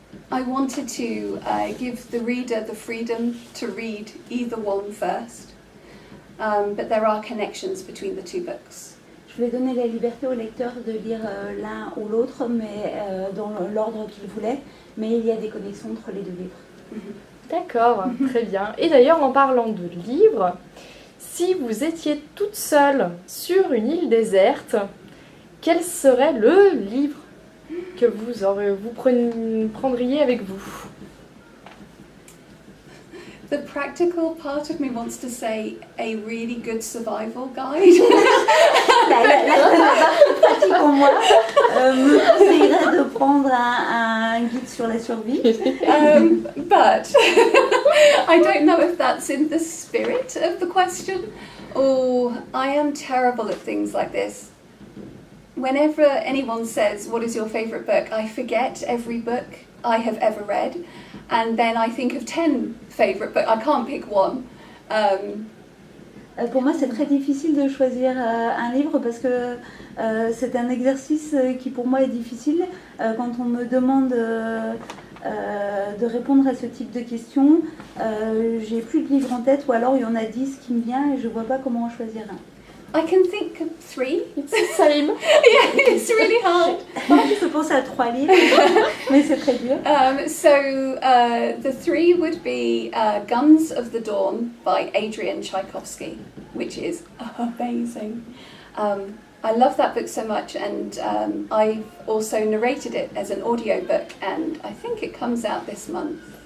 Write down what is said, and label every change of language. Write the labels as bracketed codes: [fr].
[en] I wanted to give the reader the freedom to read either one first, but there are connections between the two books. [fr] Je voulais donner la liberté au lecteur de lire l'un ou l'autre, mais dans l'ordre qu'il voulait, mais il y a des connexions entre les deux livres. D'accord, très bien. Et d'ailleurs, en parlant de livres, si vous étiez toute seule sur une île déserte, quel serait le livre que vous prendriez avec vous? [en] The practical part of me wants to say a really good survival guide. [fr] La partie pratique en moi me conseillerait de prendre un guide sur la survie. [en] But I don't know if that's in the spirit of the question, or I am terrible at things like this. Whenever anyone says, what is your favourite book, I forget every book I have ever read, and then I think of 10 favourite books. I can't pick one. [fr] Pour moi, c'est très difficile de choisir un livre parce que c'est un exercice qui pour moi est difficile. Quand on me demande de répondre à ce type de questions, j'ai plus de livres en tête ou alors il y en a 10 qui me viennent et je vois pas comment en choisir un. [en] I can think of 3. It's the same. Yeah, it's really hard. [fr] Je pense à 3 livres, mais c'est très dur. [en] The 3 would be Guns of the Dawn by Adrian Tchaikovsky, which is amazing. I love that book so much, and I've also narrated it as an audiobook, and I think it comes out this month.